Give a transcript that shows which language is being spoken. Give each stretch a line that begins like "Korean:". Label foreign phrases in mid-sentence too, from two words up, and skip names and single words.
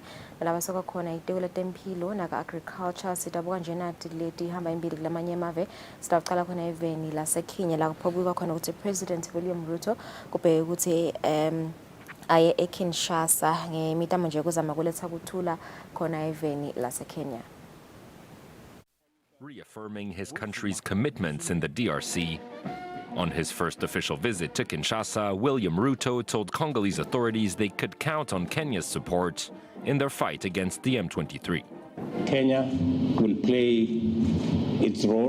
Swati: nalabasoka khona itiko letempilo naka agriculture sidabuka nje nathi leti hamba imbili kulamanye amave sidaqala khona eveni laseKenya la kuphobukwa khona ukuthi President William Ruto kubheka ukuthi aye eKinshasa ngemitamo nje kuzama kuletha ukuthula khona eveni laseKenya.
English: Reaffirming his country's commitments in the DRC. On his first official visit to Kinshasa, William Ruto told Congolese authorities they could count on Kenya's support in their fight against the M23. Kenya will play its role.